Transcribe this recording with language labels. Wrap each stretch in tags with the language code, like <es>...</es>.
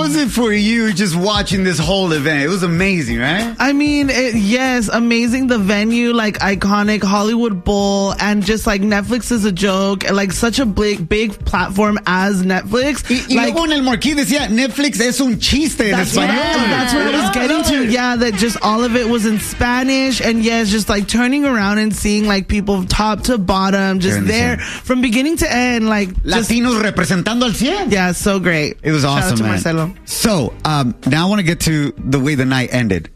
<en>For you, just watching this whole event, it was amazing, right? I mean, yes, amazing. The venue, like iconic Hollywood Bowl, and just like Netflix is a joke, like such a big platform as Netflix.</en> <es>Y luego en el marquee decía Netflix es un chiste en español.</es> <en>That's what I was getting to. Yeah, that just all of it was in Spanish, and yes, just like turning around and seeing like people top to bottom, just there from beginning to end, like</en> <es>Latinos representando al 100.</es> <en>Yeah, so great. It was awesome, man. Shout out to Marcelo. So, now I want to get to the way the night ended.</en>